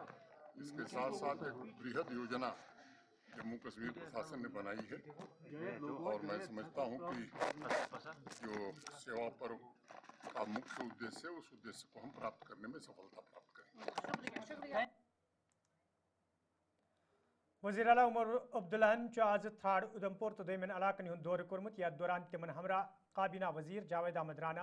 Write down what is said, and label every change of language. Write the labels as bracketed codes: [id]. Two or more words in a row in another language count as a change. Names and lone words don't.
[hi] इसके साथ साथ एक बृहद योजना जम्मू कश्मीर प्रशासन ने बनाई है और मैं समझता हूँ कि जो सेवा पर्व का मुख्य उद्देश्य है उस उद्देश्य को हम प्राप्त करने में सफलता प्राप्त करेंगे। [ks] वज़ीर आला उमर अब्दुल्लाहन आज थाड़ उधमपुर तो दमन इलाकन हुंद दौर कोर्मुत यथ दौरान तिमन हमरा काबीना वजीर जावेद अहमद राना